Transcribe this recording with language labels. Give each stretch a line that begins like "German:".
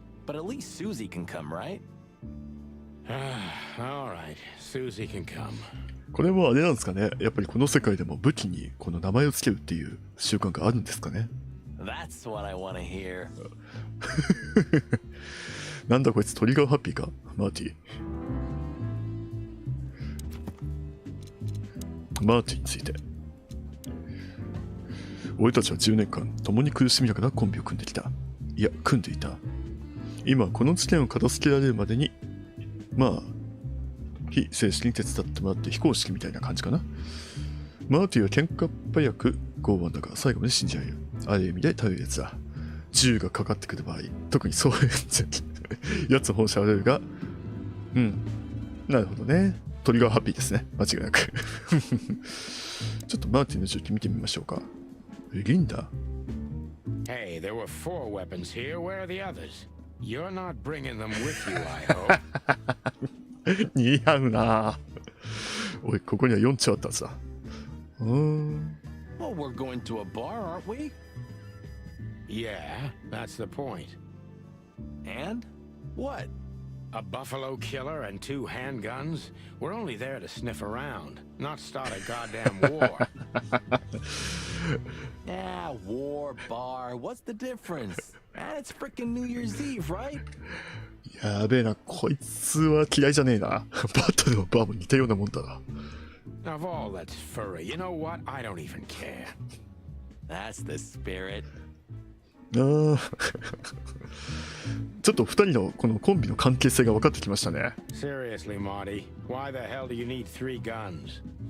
English: But at least Susie can come, right? All right, Susie can come.
Japanese: これもあれなんですかね。やっぱりこの世界でも武器にこの名前をつけるっていう習慣があるんですかね。
English: That's what I want to hear.
Japanese: なんだこいつトリガーハッピーか、マーティ。マーティについて。俺たちは10年間共に苦しみながらコンビを組んできた。いや、組んでいた。今この事件を片付けられるまでに、まあ非正式に手伝ってもらって非公式みたいな感じかな。マーティは喧嘩っ早く剛腕だが最後まで信じ合える。ある意味で頼るやつだ。銃がかかってくる場合、特にそういうやつ本性あるが、なるほどね。トリガーハッピーですね。間違いなく。ちょっとマーティンの銃器見てみましょうか。リンダ。
English: Hey, there were 4 weapons here. Where are the others? You're not bringing them with you, I hope.
Japanese: 似合うな。おい、ここには4丁あったはずだ。
English: Well, we're going to a bar, aren't we? Yeah, that's the point. And? What? A buffalo killer and 2 handguns? We're only there to sniff around, not start a goddamn war. Yeah, war, bar, what's the difference? And it's freaking New Year's Eve, right?
Japanese: やべえな、こいつは嫌いじゃねえな。バットでもバーも似たようなもんだな。
English: Of all that's furry, you know what? I don't even care. That's the spirit.
Japanese: あーちょっと2人のこのコンビの関係性が分かってきましたね。
English: Seriously, Marty, why the hell do you need 3 guns?